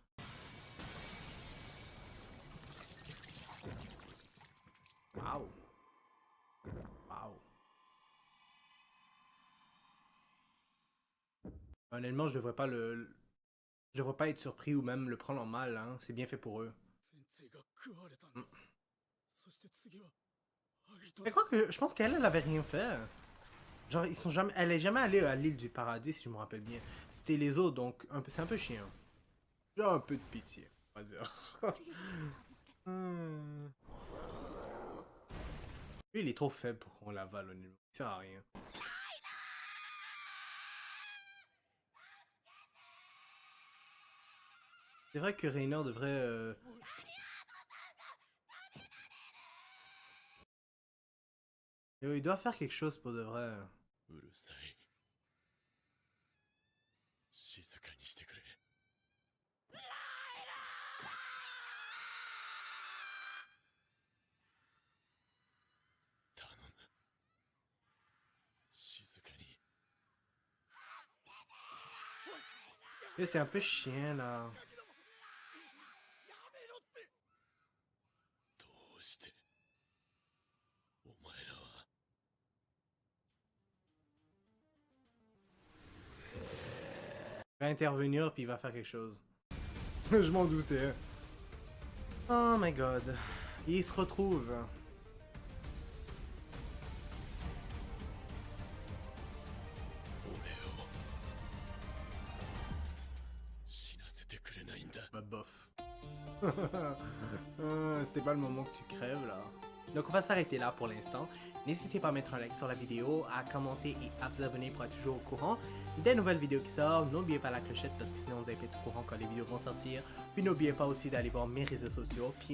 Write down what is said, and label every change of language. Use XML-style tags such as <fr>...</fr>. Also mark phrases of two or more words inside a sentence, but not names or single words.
<fr>Waouh. Waouh. Honnêtement, je devrais pas je devrais pas être surpris ou même le prendre en mal, hein. C'est bien fait pour eux.</fr> <ja>先生が食われたんだ、そして次はアギト</ja> <fr>Mais quoi que, je pense qu'elle, elle avait rien fait. Genre, ils sont jamais, elle est jamais allée à l'île du paradis, si je me rappelle bien. C'était les autres, donc c'est un peu chiant. J'ai un peu de pitié, on va dire. Lui, il est trop faible pour qu'on l'avale, honnêtement. Il sert à rien. C'est vrai que Rainer devrait... Il doit faire quelque chose pour de vrai.</fr> <ja>うるさい静かにしてくれ頼む静かに</ja> <fr>Mais c'est un peu chiant, là.</fr> <ja>どうしてお前らは</ja> <fr>Il va intervenir, puis il va faire quelque chose. Je m'en doutais.</fr> <en>Oh my god.</en> <fr>Il se retrouve.</fr> <ja>俺を死なせてくれないんだ</ja> <fr>Bah bof. C'était pas le moment que tu crèves là. Donc on va s'arrêter là pour l'instant. N'hésitez pas à mettre un like sur la vidéo, à commenter et à vous abonner pour être toujours au courant des nouvelles vidéos qui sortent. N'oubliez pas la clochette parce que sinon vous allez pas être au courant quand les vidéos vont sortir. Puis n'oubliez pas aussi d'aller voir mes réseaux sociaux.</fr>